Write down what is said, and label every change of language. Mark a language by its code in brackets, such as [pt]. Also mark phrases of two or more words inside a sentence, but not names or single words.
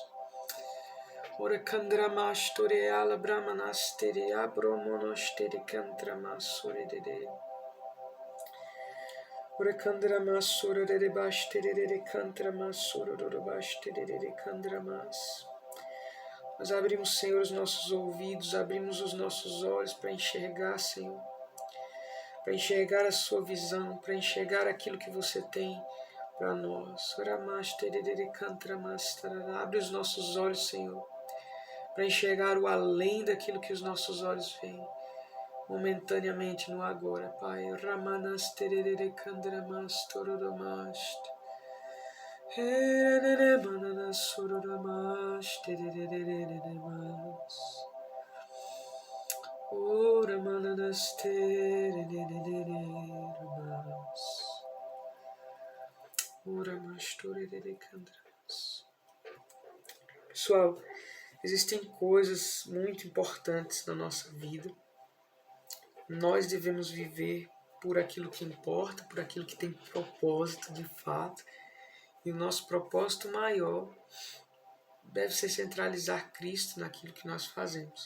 [pt] Ora kandramash tore ala brahmanas tere abromonos tere kantramas orerere. Ora kandramas orerere bash tererere kantramas ororobash tererere kandramas. Nós abrimos, Senhor, os nossos ouvidos, abrimos os nossos olhos para enxergar, Senhor, para enxergar a sua visão, para enxergar aquilo que você tem para nós. Abre os nossos olhos, Senhor, para enxergar o além daquilo que os nossos olhos veem, momentaneamente no agora, Pai. Ramanas tererere kandramas tororomast. Mananas sororamash tererere. Ora mananas tererere. Ora mastorerere kandramas. Pessoal, existem coisas muito importantes na nossa vida. Nós devemos viver por aquilo que importa, por aquilo que tem propósito de fato. E o nosso propósito maior deve ser centralizar Cristo naquilo que nós fazemos.